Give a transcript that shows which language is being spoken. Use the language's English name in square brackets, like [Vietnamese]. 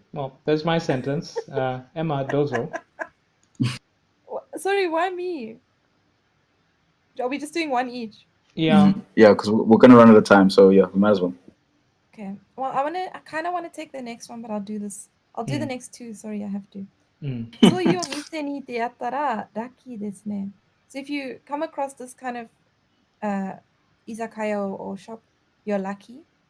[English] Well, there's my sentence. Emma Dozo. Sorry, why me? Are we just doing one each? Yeah. Yeah, because we're gonna run out of time, so yeah, we might as well. Okay. Well, I kind of want to take the next one, but I'll do this. I'll do the next two. Sorry, I have to. [Japanese] そういうお店に出会ったらラッキーですね. [English] So if you come across this kind of izakaya or shop, you're lucky.